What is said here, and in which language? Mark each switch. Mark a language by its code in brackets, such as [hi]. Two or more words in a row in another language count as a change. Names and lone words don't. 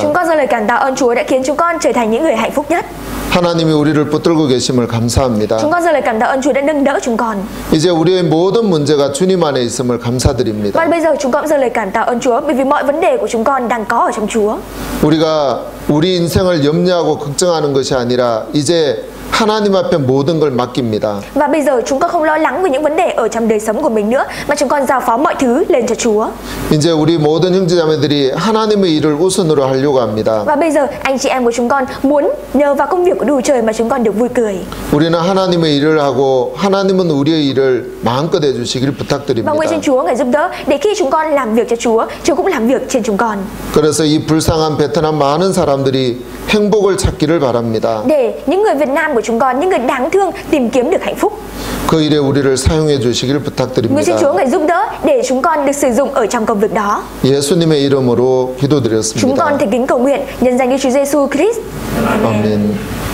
[vi] Chúng con dâng lời cảm tạ ơn Chúa đã khiến chúng con trở thành những người hạnh phúc nhất. [ko] 하나님이 우리를 붙들고 계심을 감사합니다. [vi] Chúng con dâng lời cảm tạ ơn Chúa đã nâng đỡ chúng con. [ko] 이제 우리의 모든 문제가 주님 안에 있음을 감사드립니다. [vi] Và bây giờ chúng con dâng lời cảm tạ ơn Chúa bởi vì mọi vấn đề của chúng con đang có ở trong Chúa. [ko] 우리가 우리 인생을 염려하고 걱정하는 것이 아니라 이제 하나님 앞에 모든 걸 맡깁니다. [vi] Và bây giờ chúng con không lo lắng về những vấn đề ở trong đời sống của mình nữa, mà chúng con giao phó mọi thứ lên cho Chúa. [ko] 이제 우리 모든 형제자매들이 하나님의 일을 우선으로 하려고 합니다. [vi] Và bây giờ anh chị em của chúng con muốn nhờ vào công việc của Đức Chúa Trời mà chúng con được vui cười. [ko] 우리는 하나님의 일을 하고 하나님은 우리의 일을 마음껏 해주시길 [vi] Và [ko] 부탁드립니다. [vi] nguyện xin Chúa ngài giúp đỡ để khi chúng con làm việc cho Chúa, Chúa cũng làm việc trên chúng con. [ko] 그래서 이 불쌍한 베트남 많은 사람들이 행복을 찾기를 바랍니다. [vi] Để những người Việt Nam của chúng con, những người đáng thương tìm kiếm được hạnh phúc. [ko] 그 일에 우리를 사용해 주시길 [vi] Nguyện xin Chúa [ko] 부탁드립니다. [vi] ngài giúp đỡ để chúng con được sử dụng ở trong công việc đó. [ko] 예수님의 이름으로 [vi] Chúng con [ko] 기도드렸습니다. [vi] thành kính cầu nguyện nhân danh Đức Chúa Giêsu Christ. [ko] 아멘.